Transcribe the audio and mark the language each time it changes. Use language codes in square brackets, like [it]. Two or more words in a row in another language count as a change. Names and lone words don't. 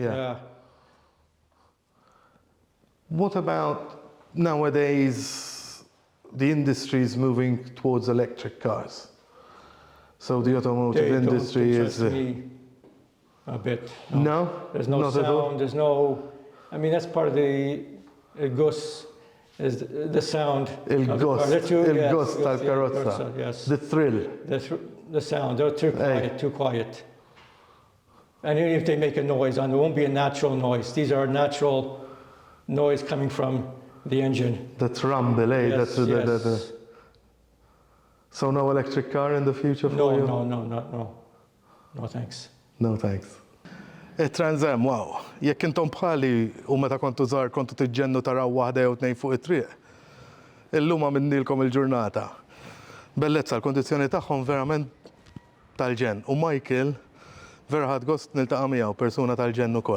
[en] Yeah. What about nowadays? The industry is moving towards electric cars. So the automotive They don't industry interest is. me a bit. No, There's no not at all. sound. There's no I mean, that's part of the ghost, is the sound. [mt] Il-ghost, il-ghost tal-karozza. [en] Yes. The thrill. The sound, they're too quiet. And even if they make a noise, and there won't be a natural noise. These are natural noise coming from the engine. That rumble, eh? Yes, yes. So no electric car in the future for you? No, thanks. No, thanks. Trans Am, wow. [mt] Jekk intom bħali u meta kontu żgħar kontu tiġġennu taraw waħda jew tnejn fuq it-triq. Illum għamilnilkom il-ġurnata. Bellezza, l-kondizzjoni tagħhom verament tal-ġenn. U Michael vera ħadd gost niltaqa' miegħu persuna tal-ġenn ukoll.